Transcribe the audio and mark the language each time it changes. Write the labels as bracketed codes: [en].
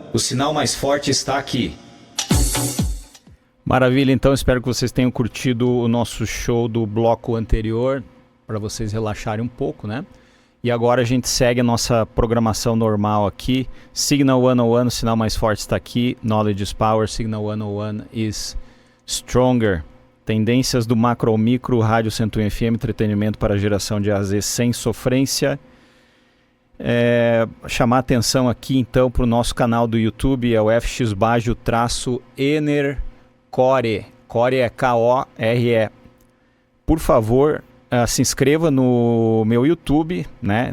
[pt] O sinal mais forte está aqui. Maravilha, então espero que vocês tenham curtido o nosso show do bloco anterior, para vocês relaxarem um pouco, né? E agora a gente segue a nossa programação normal aqui. Signal 101, o sinal mais forte está aqui. [en] Knowledge is power, Signal 101 is stronger. [pt] Tendências do macro ao micro, Rádio 101 FM, entretenimento para geração de AZ sem sofrência. Chamar atenção aqui então para o nosso canal do YouTube, é o FX Baggio-Enercore. Core é K-O-R-E. Por favor, se inscreva no meu YouTube, né?